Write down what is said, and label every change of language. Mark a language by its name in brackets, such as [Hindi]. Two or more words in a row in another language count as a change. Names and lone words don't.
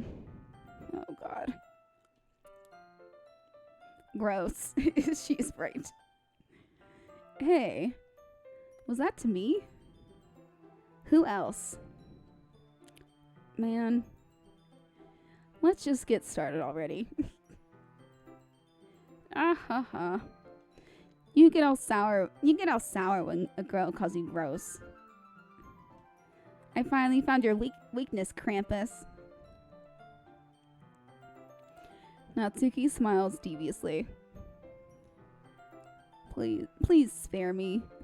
[English] Oh God. Gross. She's right. Hey. Was that to me? Who else? Man. Let's just get started already. Ah ha ha. You get all sour when a girl calls you gross. I finally found your weakness, Krampus. Natsuki smiles deviously. Please spare me.